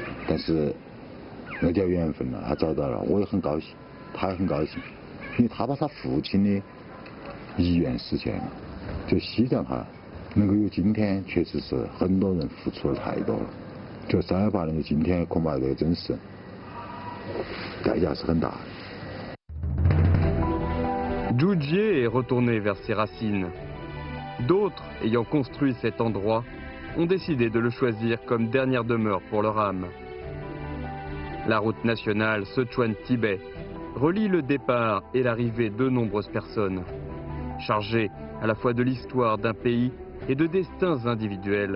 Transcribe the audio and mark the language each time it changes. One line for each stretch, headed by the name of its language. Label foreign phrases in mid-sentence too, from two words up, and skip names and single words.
Chinese: 但是那叫缘分了，他找到了，我也很高兴，他也很高兴，因为他把他父亲的遗愿实现了。就西藏哈，能够有今天，确实是很多人付出了太多了。就318年的今天，恐怕这个真是代价是很大的。
French: Zhu Jie est retourné vers ses racines. D'autres, ayant construit cet endroit, ont décidé de le choisir comme dernière demeure pour leur âme. La route nationale Sichuan-Tibet relie le départ et l'arrivée de nombreuses personnes, chargées à la fois de l'histoire d'un pays et de destins individuels.